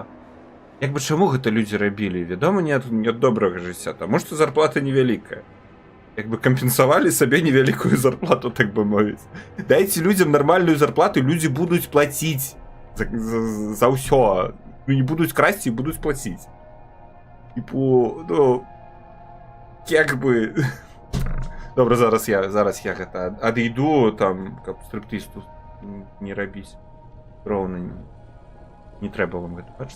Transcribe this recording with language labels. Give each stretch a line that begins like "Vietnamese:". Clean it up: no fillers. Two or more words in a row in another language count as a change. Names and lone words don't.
Belarusian: Як бы чаму гэта людзі рабілі? Вядома, не ад добрага жыцця, таму што зарплата невялікая. Як бы кампенсавалі сабе невялікую зарплату, так бы мовіць. Дайце людзям нармальную зарплату, людзі будуць плаціць за ўсё. Не будуць красці і будуць плаціць.
Ukrainian: Типу, ну, як би... Добре,
Belarusian: зараз я гэта адійду, там, каб стриптиз тут не рабіць. Роўна не трэба вам гэта бачыць.